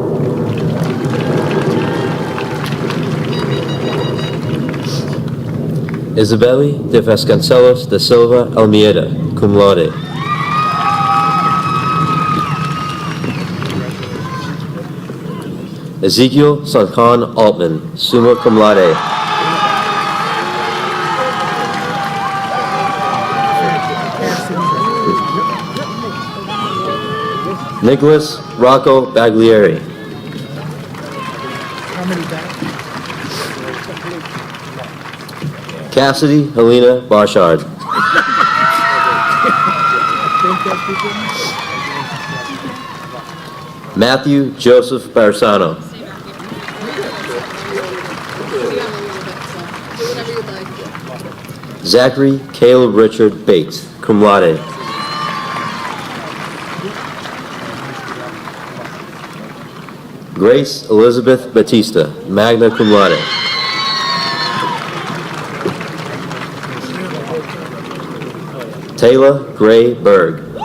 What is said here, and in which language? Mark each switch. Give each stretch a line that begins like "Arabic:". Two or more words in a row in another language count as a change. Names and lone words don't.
English: Isabeli de Vasconcelos da Silva Almeida,
Latin: cum laude.
English: Ezekiel Salkhan Altman,
Latin: summa cum laude.
English: Nicholas Rocco Baglieri. Cassidy Helena Barshard. Matthew Joseph Barsano. Zachary Caleb Richard Bates,
Latin: cum laude.
English: Grace Elizabeth Batista,
Latin: magna cum laude.
English: Taylor Gray Berg.